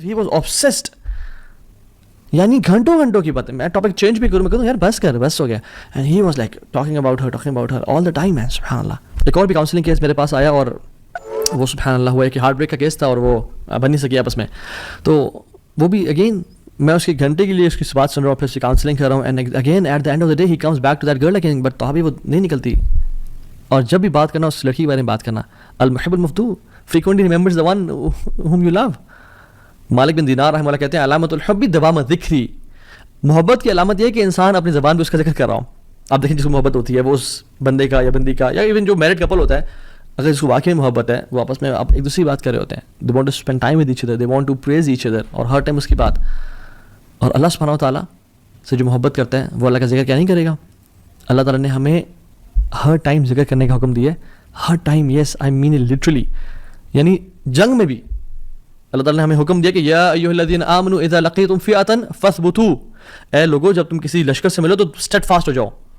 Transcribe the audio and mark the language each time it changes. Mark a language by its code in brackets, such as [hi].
[en] ہی was obsessed, [ur] یعنی گھنٹوں کی بات ہے. میں ٹاپک چینج بھی کروں, میں کہوں یار بس ہو گیا. [en] And he was like talking about her all the time. [ur] And سبحان اللہ, ایک اور بھی کاؤنسلنگ کیس میرے پاس آیا, اور وہ سبحان اللہ ہوا کہ ہارٹ بریک کا کیس تھا, اور وہ بن نہیں سکی آپس میں. تو وہ بھی اگین میں اس کی گھنٹے کے لیے اس کی بات سن رہا ہوں, پھر اس کی کاؤنسلنگ کر رہا ہوں. [en] and again at the end of the day he comes back to that girl again, but [ur] تو ابھی وہ نہیں نکلتی. اور جب بھی بات کرنا اس لڑکی کے بارے میں بات کرنا, المحب المفدوع [en] frequently remembers the one whom you love. [ur] مالک بن دینار رحمہ اللہ کہتے ہیں [ar] علامت الحب دوام ذکری, [ur] محبت کی علامت یہ ہے کہ انسان اپنی زبان پہ اس کا ذکر کر رہا ہوں. آپ دیکھیں جس کو محبت ہوتی ہے وہ اس بندے کا یا بندی کا, یا ایون جو میرڈ کپل ہوتا ہے, اگر اس کو واقعی محبت ہے وہ آپس میں آپ ایک دوسری بات کر رہے ہوتے ہیں. [en] they want to spend time with each other, they want to praise each other, [ur] اور ہر ٹائم اس کی بات. اور اللہ سبحانہ و تعالیٰ سے جو محبت کرتا ہے وہ اللہ کا ذکر کیا نہیں کرے گا. اللہ تعالیٰ نے ہمیں ہر ٹائم ذکر کرنے کا حکم دیا ہے, ہر time. [en] yes I mean it literally, [ur] یعنی جنگ میں بھی اللہ تعالیٰ نے ہمیں حکم دیا کہ [ar] یا ایھا الذین آمنوا اذا لقیتم فئۃ فاثبتوا, [ur] اے لوگو جب تم کسی لشکر سے ملو تو اسٹیڈ فاسٹ ہو جاؤ.